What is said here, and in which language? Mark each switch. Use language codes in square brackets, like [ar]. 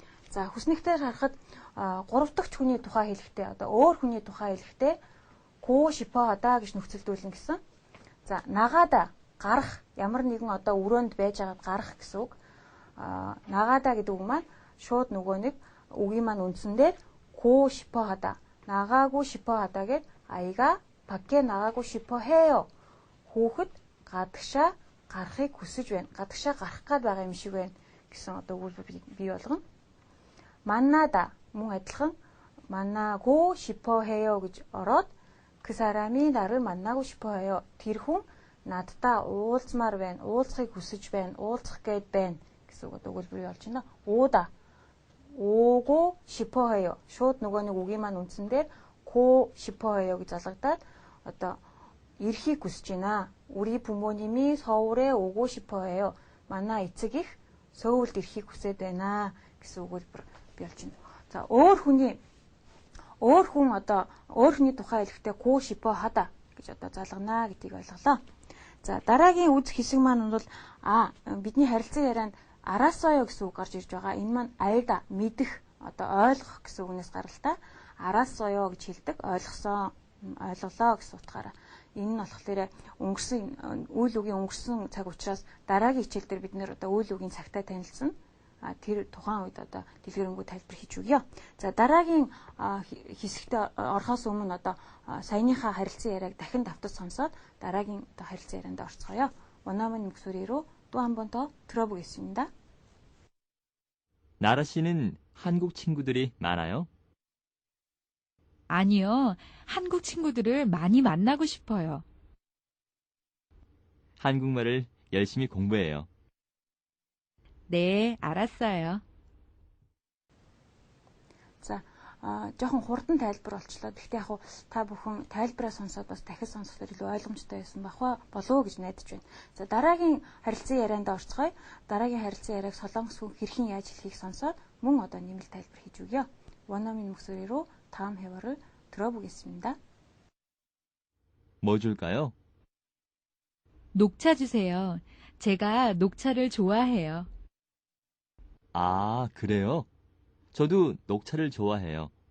[mn] За, хүснэгтээр харахад 3 дахь хүний тухай хэлэхдээ одоо өөр хүний тухай хэлэхдээ 고 싶어 하다 гэж нөхцөлдүүлнэ гэсэн. За, 나가다 гарах ямар нэгэн одоо өрөөнд байж байгаад гарах гэсэн үг. 나가다 гэдэг үг маань шууд нөгөө нэг үгийн маань үндсэн дээр 고 싶어 하다. [ko] 나가고 싶어 하다 [mn] гэд [ko] 아이가 밖에 나가고 싶어 해요. [mn] хүүхэд гадагшаа гарахыг хүсэж байна. гадагшаа гарах гээд байгаа юм шиг байна гэсэн одоо өгүүлбэр бий болгоно. [ko] 만나다 [mn] мөн адилхан [ko] 만나고 싶어 해요 [mn] гэж ороод [ko] 그 사람이 나를 만나고 싶어 해요. [mn] тэр хүн надтай уулзмаар байна. уулзахыг хүсэж байна. уулзах гээд байна гэсэн өгүүлбэр болж байна. [ko] 오다 오고 싶어 해요. [mn] шууд нөгөө нэг үгийн маань үндсэн дээр 고 싶어 해요 гэж залгадаад одоо ирэхийг хүсэж байна. [ko] 우리 부모님이 서울에 오고 싶어 해요. [mn] манай эцэг их 서울д ирэхийг хүсэж байна гэсэн өгүүлбэр бий болж байна. За, өөр хүн одоо өөр хүний тухай хэлэхдээ 고 싶어 하다 гэж одоо залгана гэдгийг ойлголоо. За, дараагийн үзэх хэсэг маань бол бидний харилцан ярианд 알았어요 гэсэн үг гарч ирж байгаа. Энэ маань 알다 мэдэх одоо ойлгох гэсэн үгнээс гаралтай 알았어요 гэж хэлдэг. ойлголоо гэсэн утгаараа. Энэ нь болохоор өнгөрсөн үйл үгийн өнгөрсөн цаг учраас дараагийн хичээл дээр бид нэр одоо үйл үгийн цагтаа танилцсан. Тэр тухайн үед одоо дэлгэрэнгүй тайлбар хийж өгье. За, дараагийн хэсэгт орохоос өмнө одоо саяныхаа харилцан яриаг дахин давтаж сонсоод дараагийн одоо харилцан ярианд орцгоё. [ko] 원어민 목소리로 또 한 번 더 들어보겠습니다. 나라 씨는 한국 친구들이 많아요? 아니요. 한국 친구들을 많이 만나고 싶어요. 한국말을 열심히 공부해요. 네, 알았어요. [mn] За, жоохон хурдан тайлбар болчлоо. Гэхдээ яг та бүхэн тайлбараа сонсоод бас дахиж сонсоход илүү ойлгомжтой байсан болов уу гэж найдаж байна. За, дараагийн харилцан ярианд орцгоё. дараагийн харилцан яриаг солонгос хүн хэрхэн яаж хэлхийг сонсоод мөн одоо нэмэлт тайлбар хийж өгье. [ko] 원어민 목소리로 다음 회화를 들어보겠습니다. 뭐 줄까요? 녹차 주세요. 제가 녹차를 좋아해요. 아, 그래요? 저도 녹차를 좋아해요.